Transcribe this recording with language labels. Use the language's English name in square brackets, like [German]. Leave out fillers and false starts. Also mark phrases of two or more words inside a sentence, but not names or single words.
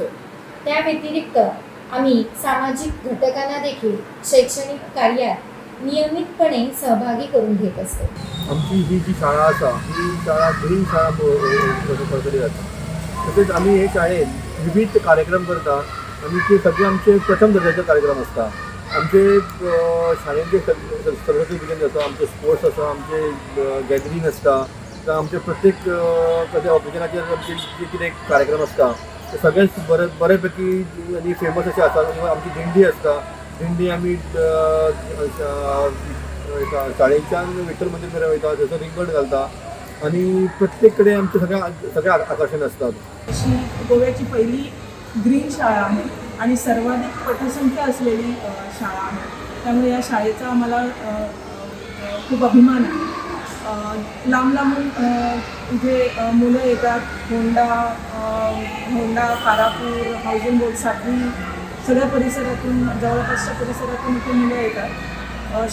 [Marathi] त्या व्यतिरिक्त आम्ही सामाजिक घटकांना देखील शैक्षणिक कार्यात नियमितपणे सहभागी करून घेत असतो। [Konkani] आमची ही जी शाळा असा ही शाळा ग्रीन शाळा पळकली जाता। तसेच आम्ही हे शाळेत विविध कार्यक्रम करता आणि ते सगळे आमचे प्रथम दर्जाचे कार्यक्रम असतात। आमचे शाळेचे सरस्वती पूजन आसा, आमचे स्पोर्ट्स आसा, आमचे गॅदरिंग असता, तर आमचे प्रत्येक कशा ऑकेजनाचेर आमचे जे कितें कार्यक्रम असता ते सगळेच बऱ्यापैकी आनी फेमस अशे आसा। आमची दिंडी असता, दिंडी आमी शाळेच्यान विठ्ठल मंदिर मेरेन वयता, थंयसर रिंगण घालता आणि प्रत्येक कडेन आमचे सगळे आकर्षण असतात। [Marathi] अशी गोव्याची पहिली ग्रीन शाळा आहे आणि सर्वाधिक पटसंख्या असलेली शाळा आहे, त्यामुळे या शाळेचा आम्हाला खूप अभिमान आहे। लांब लांबून इथे मुलं येतात। होंडा, कारापूर, हाऊसिंग बोर्ड, साखरी सगळ्या परिसरातून, जवळपासच्या परिसरातून इथे मुलं येतात।